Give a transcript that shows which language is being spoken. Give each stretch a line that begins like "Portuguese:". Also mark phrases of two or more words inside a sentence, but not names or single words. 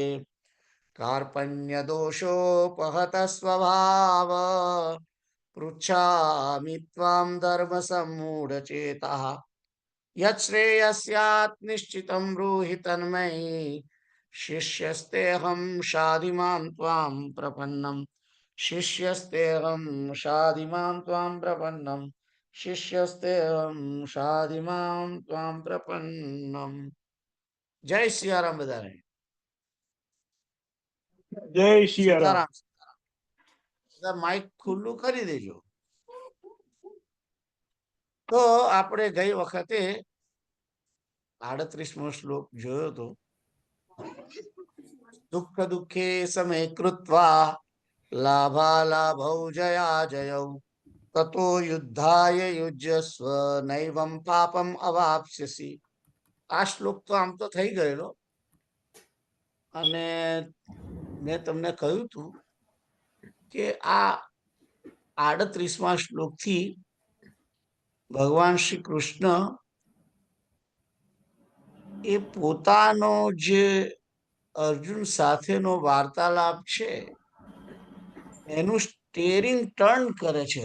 Sanskrit: कार्पण्यदोषोपहतः स्वभाव पृच्छामि त्वां धर्मसम्मूढचेतः यच्छ्रेयस्यात् निश्चितं ब्रूहि तन्मयि शिष्यस्तेऽहं शाधिमां त्वां प्रपन्नं शिष्यस्तेऽहं शाधिमां त्वां प्रपन्नं शिष्यस्तेऽहं शाधिमां त्वां प्रपन्नम।
Gujarati: જય સિયારામ બધાને। જય સિયારામ। સીતારામ માઇક ખુલ્લું કરી દેજો। તો આપણે ગઈ વખતે 38મો શ્લોક જોયો તો
Sanskrit: दुःख दुःखे समे कृत्वा लाभालाभौ जया जयौ ततो युद्धाय युज्यस्व नैवं पापम अवाप्स्यसि।
Gujarati: આ શ્લોક તો આમ તો થઈ ગયેલો અને મેં તમને કહ્યું હતું કે આ 38મા શ્લોકથી ભગવાન શ્રી કૃષ્ણ એ પોતાનો જે અર્જુન સાથેનો વાર્તાલાપ છે એનું
English: steering turn
Gujarati: કરે છે।